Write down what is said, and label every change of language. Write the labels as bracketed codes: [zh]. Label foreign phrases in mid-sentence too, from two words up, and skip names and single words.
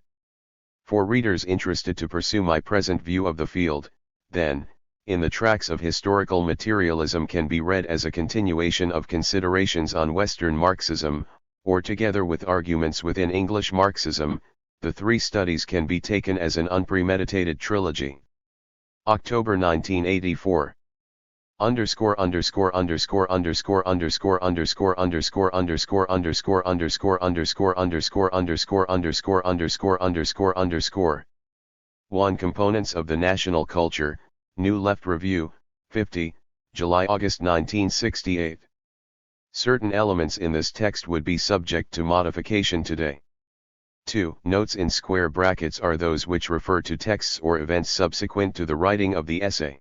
[en] For readers interested to pursue my present view of the field, then, In the Tracks of Historical Materialism can be read as a continuation of Considerations on Western Marxism, or together with Arguments Within English Marxism. The three studies can be taken as an unpremeditated trilogy. October 1984. Underscore underscore underscore underscore underscore underscore underscore underscore underscore underscore underscore underscore underscore underscore underscore underscore underscore 1. Components of the National Culture, New Left Review, 50, July-August 1968. Certain elements in this text would be subject to modification today. 2. Notes in square brackets are those which refer to texts or events subsequent to the writing of the essay.